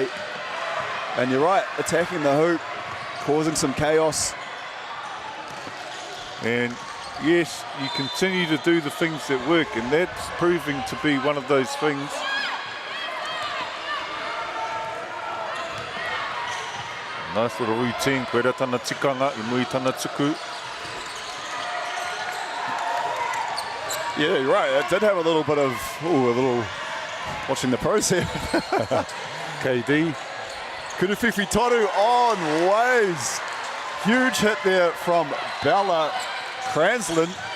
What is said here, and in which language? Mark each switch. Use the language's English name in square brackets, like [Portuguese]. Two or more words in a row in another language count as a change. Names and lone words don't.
[English] And you're right, attacking the hoop, causing some chaos. And yes, you continue to do the things that work, and that's proving to be one of those things. Nice little routine, [Māori] koe rā tana tikanga, I mui tana tuku. [English] Yeah, you're right. It did have a little bit of, watching the pros here. KD. Kurufifi Toru on waves. Huge hit there from Bella Cranslin.